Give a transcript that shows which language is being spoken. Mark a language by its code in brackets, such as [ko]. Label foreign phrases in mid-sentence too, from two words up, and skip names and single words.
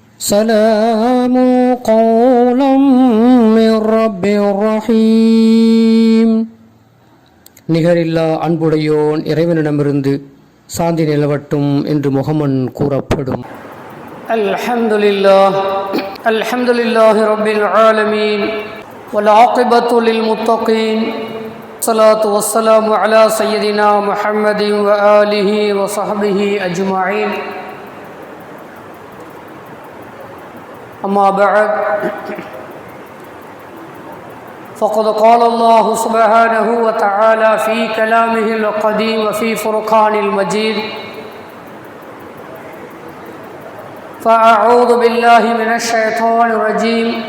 [ar] سلام قولا من رب رحيم. [ta] நிகரில்லா அன்புடையோன் இறைவனிடமிருந்து சாந்தி நிலவட்டும் என்று முகமன் கூறப்படும். [ar] الحمد لله رب العالمين والعاقبة للمتقين. الصلاة والسلام على سيدنا محمد وآله وصحبه أجمعين. أما بعد فقد قال الله سبحانه وتعالى في كلامه القديم وفي فرقان المجيد: فأعوذ بالله من الشيطان الرجيم